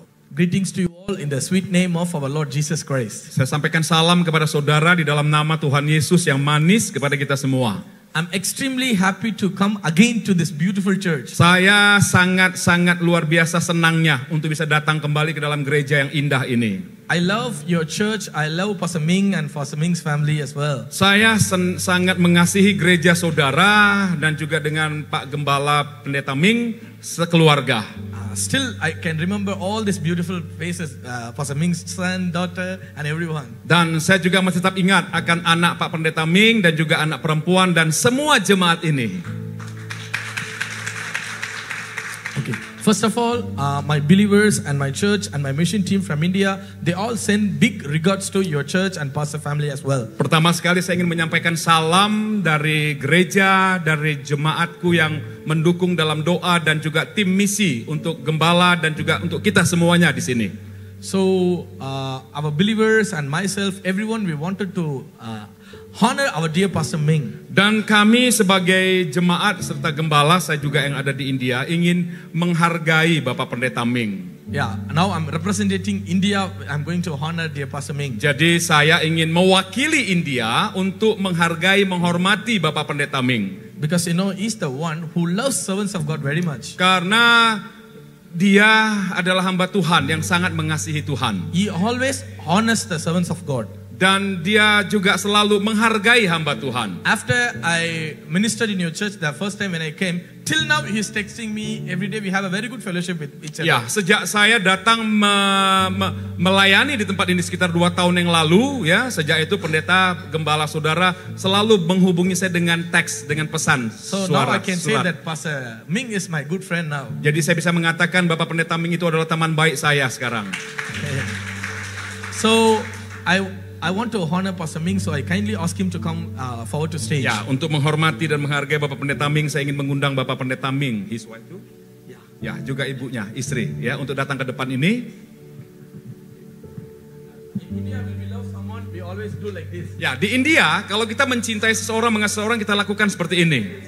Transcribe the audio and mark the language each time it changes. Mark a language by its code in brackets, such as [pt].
[en] Greetings to you all in the sweet name of our Lord Jesus Christ. [id] Saya sampaikan salam kepada saudara di dalam nama Tuhan Yesus yang manis kepada kita semua. [en] I'm extremely happy to come again to this beautiful church. [id] Saya sangat-sangat luar biasa senangnya untuk bisa datang kembali ke dalam gereja yang indah ini. [en] I love your church. I love Pastor Ming and Pastor Ming's family as well. [id] Saya sangat mengasihi gereja saudara dan juga dengan Pak Gembala Pendeta Ming sekeluarga. [en] Still, I can remember all these beautiful faces, Pastor Ming's son, daughter, and everyone. [id] Dan saya juga masih tetap ingat akan anak Pak Pendeta Ming dan juga anak perempuan dan semua jemaat ini. [en] Okay. First of all, my believers and my church and my mission team from India, they all send big regards to your church and pastor family as well. [id] Pertama sekali saya ingin menyampaikan salam dari gereja, dari jemaatku yang mendukung dalam doa dan juga tim misi untuk gembala dan juga untuk kita semuanya di sini. [en] So, our believers and myself, everyone, we wanted to honor our dear Pastor Ming. [id] Dan kami sebagai jemaat serta gembala, saya juga yang ada di India, ingin menghargai Bapak Pendeta Ming. [en] Yeah, now I'm representing India. I'm going to honor dear Pastor Ming. [id] Jadi saya ingin mewakili India untuk menghargai, menghormati Bapak Pendeta Ming. [en] Because you know, he's the one who loves servants of God very much. [id] Karena dia adalah hamba Tuhan yang sangat mengasihi Tuhan. [en] He always honors the servants of God. [id] Dan dia juga selalu menghargai hamba Tuhan. [en] After I ministered in your church the first time when I came, till now he's texting me every day. We have a very good fellowship with each other. [id] Ya, sejak saya datang melayani di tempat ini sekitar 2 tahun yang lalu, ya, sejak itu pendeta gembala saudara selalu menghubungi saya dengan teks, dengan pesan. [en] So now I can say that Pastor Ming is my good friend now. [id] Jadi saya bisa mengatakan Bapak Pendeta Ming itu adalah teman baik saya sekarang. [en] So I want to honor Pastor Ming, so I kindly ask him to come forward to stage. [id] Ya, untuk menghormati dan menghargai Bapak Pendeta Ming, saya ingin mengundang Bapak Pendeta Ming, [en] his wife too? [id] Ya, juga ibunya, istri, ya, untuk datang ke depan ini. [en] In India, when we love someone, we always do like this. [id] Ya, di India, kalau kita mencintai seseorang, mengasihi seseorang, kita lakukan seperti ini.